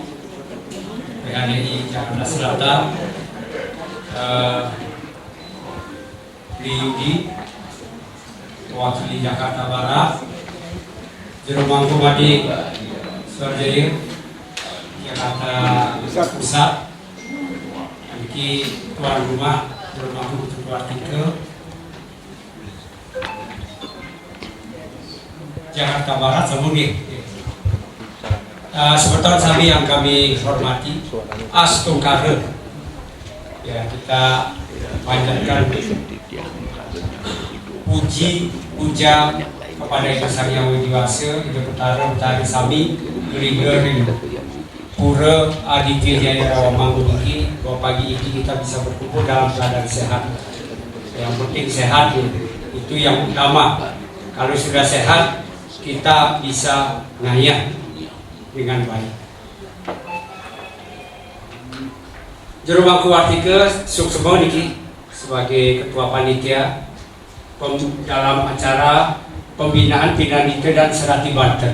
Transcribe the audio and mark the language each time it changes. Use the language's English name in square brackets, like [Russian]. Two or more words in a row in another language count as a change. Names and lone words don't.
[Indonesian] PHDI Jakarta Selatan, Yudi mewakili Jakarta Barat, Juru Mangku Madi Suarjaya Jakarta Pusat, ini tuan rumah Juru Mangku Ketua Artikel Jakarta Barat, semuanya. Seperti kami yang kami hormati, Astungkare, ya kita panjatkan puja kepada Ibu Sang Hyang Widiwasa, Ibu Betara Betari Sami, Geriger, Pura Aditya Jaya Rawamanggung ini, bahwa pagi ini kita bisa berkumpul dalam keadaan sehat. Yang penting sehat itu yang utama. Kalau sudah sehat, kita bisa ngayah dengan baik. Juru Mangku Artikel Suksemo niki sebagai ketua panitia dalam acara pembinaan Pinandika dan Serati Banten.